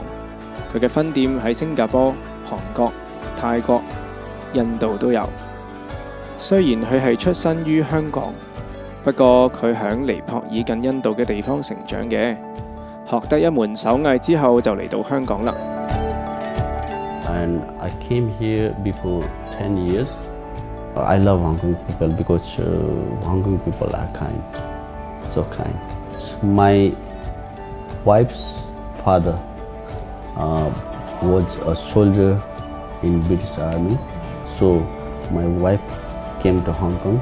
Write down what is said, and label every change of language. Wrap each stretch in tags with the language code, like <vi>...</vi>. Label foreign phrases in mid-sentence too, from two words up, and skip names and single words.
<yue>佢嘅分店喺新加坡、韓國、泰國、印度都有。雖然佢係出身於香港，不過佢喺尼泊爾近印度嘅地方成長嘅，學得一門手藝之後就嚟到香港啦。</yue> <en>And I came here before 10 years. I love Hong Kong people because Hong Kong people are kind, so kind. My wife's father was a soldier in British Army, so my wife came to Hong Kong.</en>